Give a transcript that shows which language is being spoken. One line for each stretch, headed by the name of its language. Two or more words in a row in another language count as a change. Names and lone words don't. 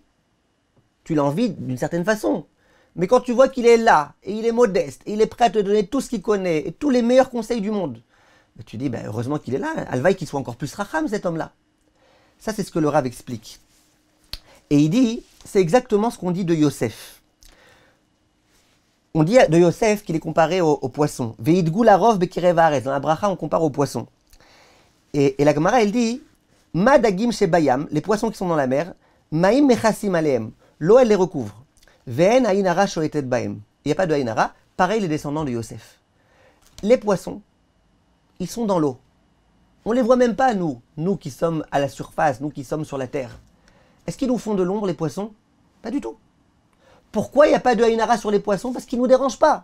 French: Tu l'envies d'une certaine façon. Mais quand tu vois qu'il est là, et il est modeste, et il est prêt à te donner tout ce qu'il connaît, et tous les meilleurs conseils du monde, ben tu dis, ben heureusement qu'il est là, alvaï qu'il soit encore plus racham cet homme-là. Ça c'est ce que le Rav explique. Et il dit, c'est exactement ce qu'on dit de Yosef. On dit de Yosef qu'il est comparé au poisson.
Hebrew: וידגו לרב בקרב הארץ.
French: Dans la bracha on compare au poisson. Et la Gemara elle dit,
Hebrew: מה דגים שבים,
French: les poissons qui sont dans la mer,
Hebrew: מים מכסים עליהם,
French: l'eau elle les recouvre.
Hebrew: ואין עין הרע שולטת בהם.
French: Il n'y a pas de haïnara, pareil les descendants de Yosef. Les poissons, ils sont dans l'eau. On ne les voit même pas, nous qui sommes à la surface, nous qui sommes sur la terre. Est-ce qu'ils nous font de l'ombre, les poissons? Pas du tout. Pourquoi il n'y a pas de haïnara sur les poissons? Parce qu'ils ne nous dérangent pas.